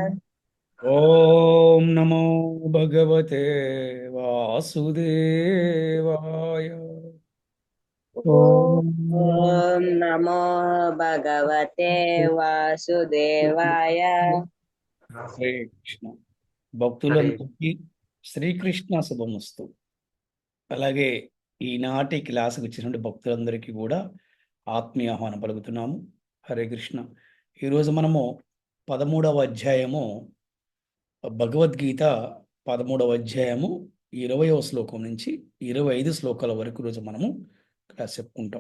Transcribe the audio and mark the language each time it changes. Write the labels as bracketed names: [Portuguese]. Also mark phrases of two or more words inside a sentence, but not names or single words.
[Sanskrit] ओम नमो भगवते वासुदेवाय। ओम ॐ नमो भगवते वासुदेवाय। [Telugu] హరే కృష్ణ. భక్తులందరికీ శ్రీకృష్ణ శుభమస్తు. అలాగే ఈనాటి క్లాసుకు వచ్చినటువంటి భక్తులందరికీ కూడా ఆత్మీయ ఆహ్వానం పలుకుతున్నాము. హరే కృష్ణ. ఈరోజు మనము 13వ అధ్యాయము భగవద్గీత 13వ అధ్యాయము 20వ శ్లోకం నుంచి 25 శ్లోకాల వరకు రోజు మనము క్లాస్ చెప్పుకుంటాం.